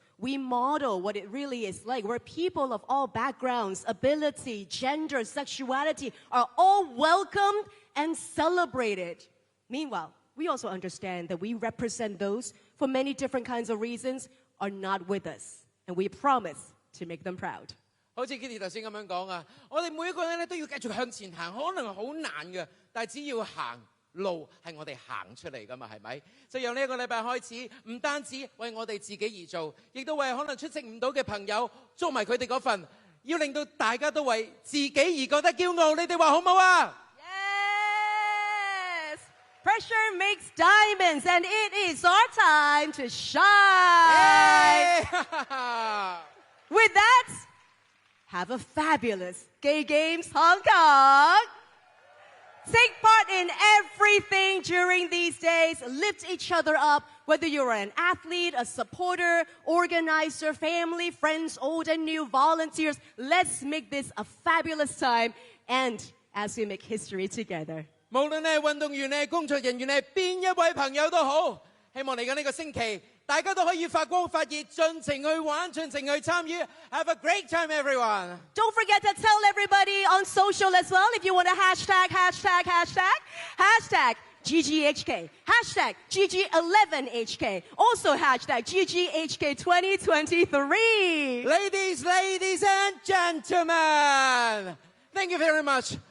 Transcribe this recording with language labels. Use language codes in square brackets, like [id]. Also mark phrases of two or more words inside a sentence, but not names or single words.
[en] We model what it really is like, where people of all backgrounds, ability, gender, sexuality are all welcomed and celebrated. Meanwhile, we also understand that we represent those for many different kinds of reasons are not with us, and we promise to make them proud. [yue] 好似 Kitty 頭先咁樣講啊，我哋每一個人咧都要繼續向前行，可能好難嘅，但係只要行路係我哋行出嚟㗎嘛，係咪？就由呢一個禮拜開始，唔單止為我哋自己而做，亦都為可能出席唔到嘅朋友捉埋佢哋嗰份，要令到大家都為自己而覺得驕傲。你哋話好唔好啊？ [en] Yes! Pressure makes diamonds, and it is our time to shine! With that, have a fabulous Gay Games Hong Kong! Take part in everything during these days. Lift each other up, whether you're an athlete, a supporter, organizer, family, friends, old and new, volunteers. Let's make this a fabulous time, and as we make history together. [yue] 無論你係運動員，你係工作人員，你係邊一位朋友都好，希望嚟緊呢個星期，大家都可以發光發熱，盡情去玩，盡情去參與。 [en] Have a great time, everyone! Don't forget to tell everybody on social as well if you want to hashtag GGHK, hashtag GG11HK, also hashtag GGHK 2023. Ladies and gentlemen, thank you very much.